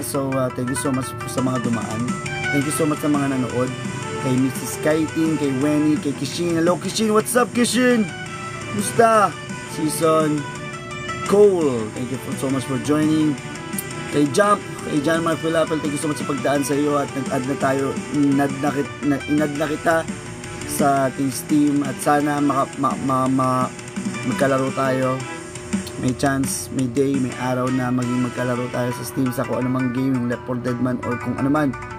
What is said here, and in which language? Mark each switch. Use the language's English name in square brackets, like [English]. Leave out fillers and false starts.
[English] So thank you so much [Filipino] sa mga dumaan. [English] Thank you so much [Filipino] sa mga nanood. Kay Mrs. Kaiting, kay Wenny, kay Kishin. [English] Hello Kishin, what's up Kishin? [Filipino] Musta? [English] Season Cole, thank you so much for joining. [Filipino] Kay Jump, kay John Mark Philapel, [English] thank you so much [Filipino] sa pagdaan sa iyo at nag-add na tayo, inad na kita sa ating Steam at sana magkalaro tayo. May chance, may day, may araw na maging magkalaro tayo sa Steam sa kung anumang game, yung Left 4 Dead man or kung ano man.